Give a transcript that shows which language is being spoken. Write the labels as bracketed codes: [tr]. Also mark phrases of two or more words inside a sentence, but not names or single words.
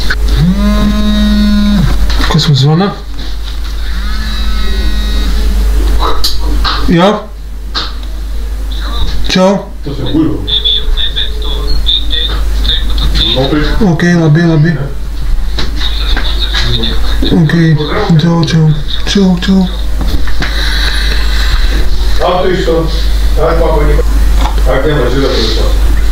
[lv] Kas man zvana? Jā? Čau. Tas ir guļu. Ok, labi. Ok, čau. [ru] Отлично. Так, папа, не... Так, не, мы живем.